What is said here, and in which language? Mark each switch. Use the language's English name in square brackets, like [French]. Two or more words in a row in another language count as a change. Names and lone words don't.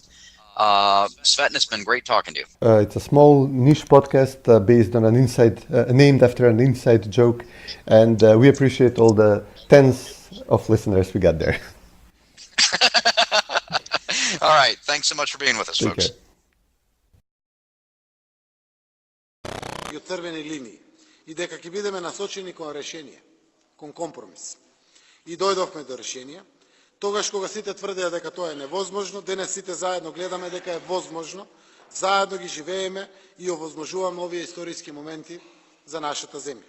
[English] Cvetin, it's been great talking to you. It's a small niche podcast based on named after an inside joke, and we appreciate all the tens of listeners we got there. All right. Thanks so much for being with us, folks. [Macedonian] И од црвени линии, и дека ќе бидеме насочени кон решение, кон компромис. И дојдовме до решение. Тогаш кога сите тврдеа дека тоа е невозможно, денес сите заедно гледаме дека е возможно, заедно ги живееме и овозможуваме овие историски моменти за нашата земја.